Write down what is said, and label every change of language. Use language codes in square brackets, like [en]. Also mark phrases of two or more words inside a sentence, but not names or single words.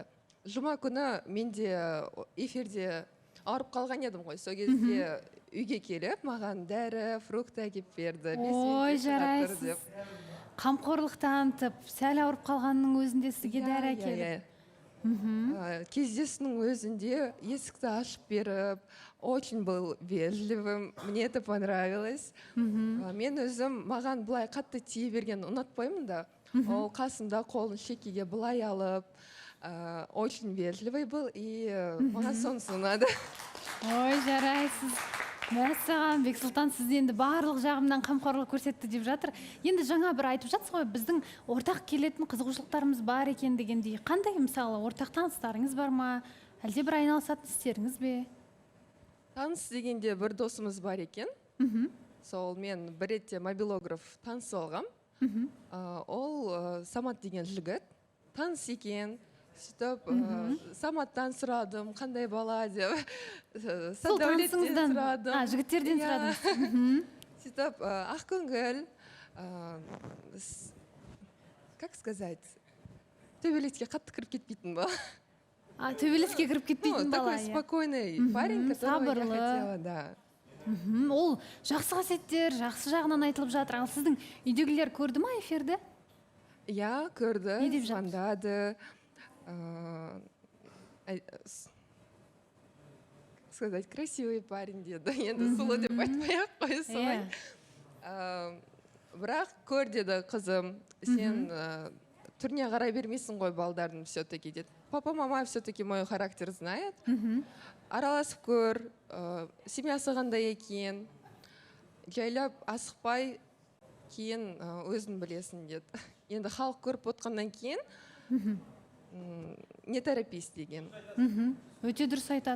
[kk] Жұма күні менде эфирде ауырып қалған едім ғой, сол кезде үйге келіп, маған дәрі, фрукт әкеп берді. Ой, жарайсыз. Қамқорлық танытып, сәл ауырып қалғанның өзінде сізге дәрі әкеліп. Кездесінің өзінде есікті ашып беріп, [ru] очень был вежливым, мне это понравилось. [kk] Мен өзім маған бұлай қатты тие берген ұнатпаймын да. Ол қасымда қолын шекеге бұлай алып, [ru] очень вежливый был, и [kk] маған сонысы ұнады. Ой, жарайсыз. Мәссаған, Бексұлтан, сіз енді барлық жағымнан қамқорлық көрсетті деп жатыр. Енді жаңа бір айтып жатсыз ғой, біздің ортақ келетін қызығушылықтарымыз бар екен дегендей. Қандай мысалы, ортақ таныстарыңыз бар ма? Әлде бір айналысатын істеріңіз бе? Таныс дегенде бір досымыз бар екен. Сол мен бір ретте мобилограф таныс алғам. Ол Самат деген жігіт. Таныс екен. Сөйтіп, Саматтан сұрадым, қандай бала деп. Садәулеттен сұрадым. Жігіттерден сұрадым. Сөйтіп, ақкөңіл, [ru] как сказать, [kk] төбелеске қатты кіріп кетпейтін бала. Төбелеске кіріп кетпейтін бала. [ru] Такой спокойный парень, которого я хотела, да. [kk] Ол жақсы қасиеттер, жақсы жағынан айтылып жатыр. Ал сіздің үйдегілер көрді ма эфирді? Иә, көрді, звондады. [ru] сказать, красивый парень деді. [kk] Енді сұлу деп айтпай-ақ қой солай. Бірақ көр деді қызым, сен түріне қарай бермейсің ғой балдардың все-таки деді. [ru] Папа, мама все-таки мой характер знает. [kk] Араласып көр, семьясы қандай екен, жайлап асықпай кейін өзің білесің деді. Енді халық көріп отқаннан кейін [ru] не торопись [kk] деген. Өте дұрыс айтады.